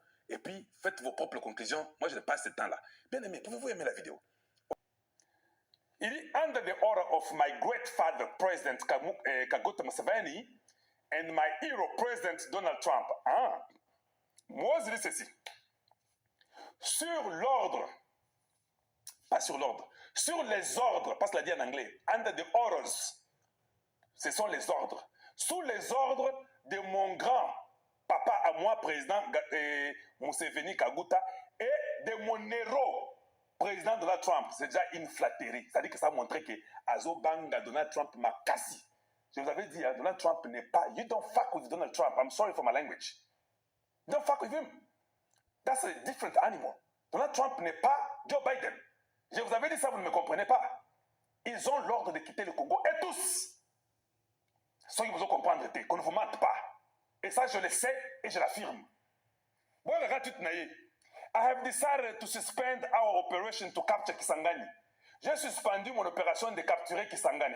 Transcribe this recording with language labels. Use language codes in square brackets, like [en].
[fr] Et puis, faites vos propres conclusions. Moi, je ne passe ce temps-là. Bien aimé, pouvez-vous aimer la vidéo? Il dit, [en] under the order of my great father, President Kaguta Museveni, and my hero, President Donald Trump. [fr] Moi, je dis ceci. Sur l'ordre, pas sur l'ordre, sur les ordres, parce qu'il a dit en anglais, [en] under the orders, [fr] ce sont les ordres. Sous les ordres de mon grand papa à moi, président Museveni Kaguta, et de mon héros, président Donald Trump. C'est déjà une flatterie. C'est-à-dire que ça a montré que Azo Banga Donald Trump m'a cassé. Je vous avais dit, hein, Donald Trump n'est pas... [en] You don't fuck with Donald Trump. I'm sorry for my language. You don't fuck with him. That's a different animal. [fr] Donald Trump n'est pas Joe Biden. Je vous avais dit ça, vous ne me comprenez pas. Ils ont l'ordre de quitter le Congo, et tous. Ceux qui vous ont comprendre, qu'on ne vous mente pas. Et ça, je le sais et je l'affirme. [en] Bon, I have decided to suspend our operation to capture Kisangani. [fr] J'ai suspendu mon opération de capturer Kisangani.